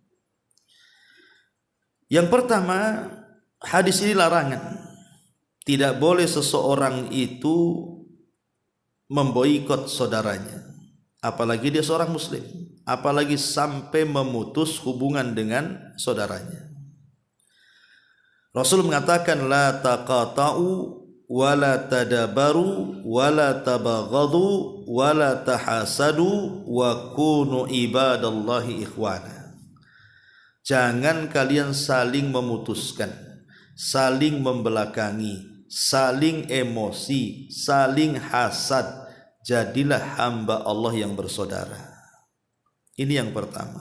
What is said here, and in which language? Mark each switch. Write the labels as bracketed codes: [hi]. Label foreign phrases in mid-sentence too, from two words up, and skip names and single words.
[id] Yang pertama, hadis ini larangan. Tidak boleh seseorang itu memboikot saudaranya, apalagi dia seorang muslim, apalagi sampai memutus hubungan dengan saudaranya. Rasul mengatakan [ar] لا تقاطعوا ولا تدابروا ولا تباغضوا ولا تحاسدوا وكونوا عباد الله إخوانا. [id] Jangan kalian saling memutuskan, saling membelakangi, saling emosi, saling hasad. Jadilah hamba Allah yang bersaudara. Ini yang pertama.